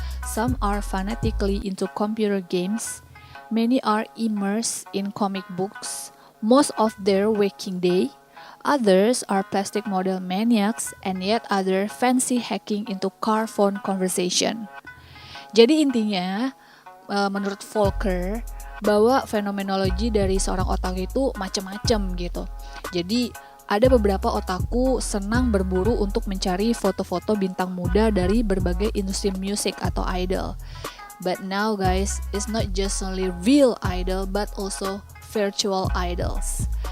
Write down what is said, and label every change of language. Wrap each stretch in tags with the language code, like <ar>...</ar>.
<en>Some are fanatically into computer games. Many are immersed in comic books most of their waking day. Others are plastic model maniacs, and yet other fancy hacking into car phone conversation.</en> <id>Jadi intinya, menurut Volker, bahwa fenomenologi dari seorang otaku itu macam-macam gitu. Jadi ada beberapa otaku senang berburu untuk mencari foto-foto bintang muda dari berbagai industri musik atau idol.</id> <en>But now guys, it's not just only real idol but also virtual idols.</en>